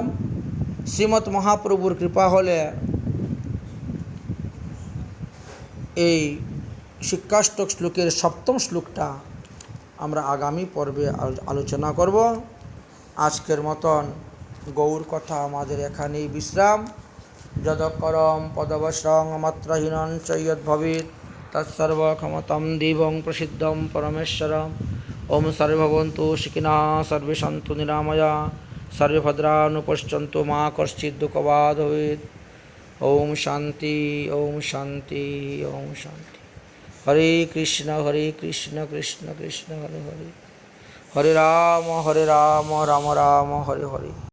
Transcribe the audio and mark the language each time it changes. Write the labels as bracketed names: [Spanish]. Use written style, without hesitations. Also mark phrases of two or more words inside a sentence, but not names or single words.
[Bangla] শ্রীমৎ মহাপ্রভুর কৃপা হলে এই শিক্ষাষ্টক শ্লোকের 7ম শ্লোকটা আমরা আগামী পর্বে আলোচনা করব। আজকের মতন গৌর কথা আমাদের এখানেই বিশ্রাম। [Sanskrit] যদকরম পদবশ্রং মাত্রহীনং চ যদ্ভবেৎ তৎসর্বক্ষমতাং দেবং প্রসিদ্ধং পরমেশ্বরম। ওম সর্বে ভবন্তু সুখিনঃ সর্বে সন্তু নিরাময়াঃ সর্বে ভদ্রাণুপশ্যন্তু মা কশ্চিৎ দুঃখভাগ্ ভবেৎ। ওম শান্তি ওম শান্তি ওম শান্তি। হরে কৃষ্ণ কৃষ্ণ কৃষ্ণ হরে হরে, হরে রাম রাম রাম হরে হরে।